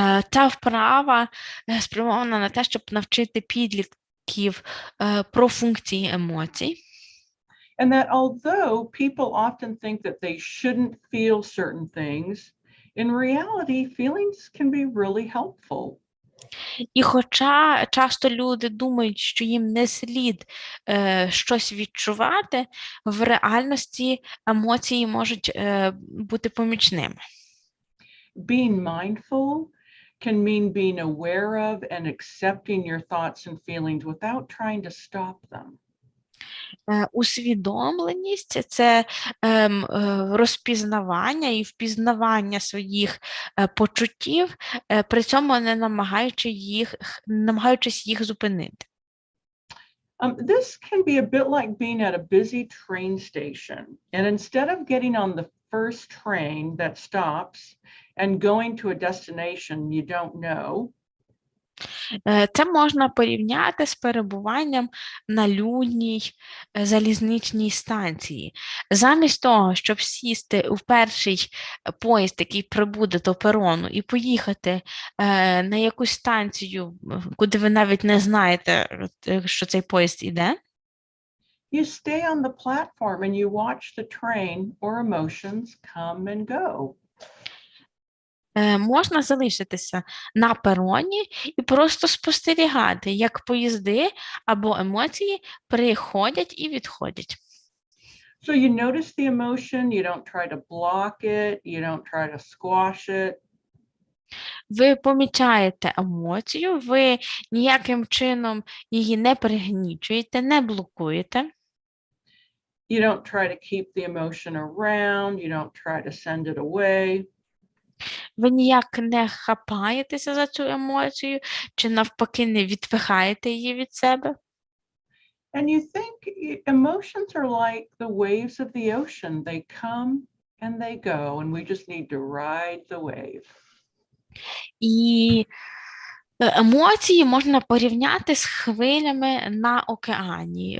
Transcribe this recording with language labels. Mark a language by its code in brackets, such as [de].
[uk] Ця вправа спрямована на те, щоб навчити підлітків про функції емоцій. [en] And that although people often think that they shouldn't feel certain things, in reality, feelings can be really helpful. [uk] І хоча часто люди думають, що їм не слід щось відчувати, в реальності емоції можуть бути помічними. [en] Being mindful can mean being aware of and accepting your thoughts and feelings without trying to stop them. [uk] Усвідомленість – це розпізнавання і впізнавання своїх почуттів, при цьому не намагаючись їх зупинити. [en] This can be a bit like being at a busy train station, and instead of getting on the first train that stops and going to a destination you don't know, [uk] Це можна порівняти з перебуванням на людній залізничній станції. Замість того, щоб сісти у перший поїзд, який прибуде до перону, і поїхати на якусь станцію, куди ви навіть не знаєте, що цей поїзд іде, [en] you stay on the platform and you watch the train or emotions come and go. [uk] можна залишитися на пероні і просто спостерігати, як поїзди або емоції приходять і відходять. [en] So you notice the emotion, you don't try to block it, you don't try to squash it. [uk] Ви помічаєте емоцію, ви ніяким чином її не пригнічуєте, не блокуєте. [en] You don't try to keep the emotion around, you don't try to send it away. [uk] Ви ніяк не хапаєтеся за цю емоцію, чи навпаки не відпихаєте її від себе. [en] And you think emotions are like the waves of the ocean. They come and they go, and we just need to ride the wave. [uk] І емоції можна порівняти з хвилями на океані.